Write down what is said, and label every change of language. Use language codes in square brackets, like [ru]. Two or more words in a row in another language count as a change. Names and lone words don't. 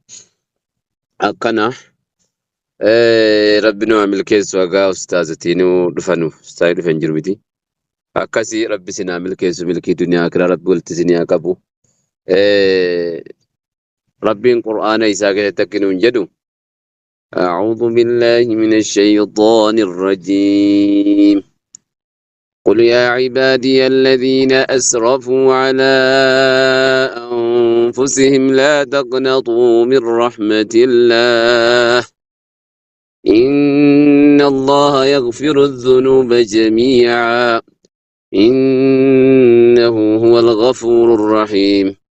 [om] Akkana rabbi nama milkeessu hagaa ustaazatiin dhufan jiru miti. Akkasii rabbi sinaa milkeessu milkii duniyaa akiraa rabbi walitti sinii haa qabu. Rabbiin qur'aana isaa keessatti akkinu hin jedhu. [ar] أعوذ بالله من الشيطان الرجيم قل يا عبادي الذين أسرفوا على أنفسهم لا تقنطوا من رحمة الله إن الله يغفر الذنوب جميعا إنه هو الغفور الرحيم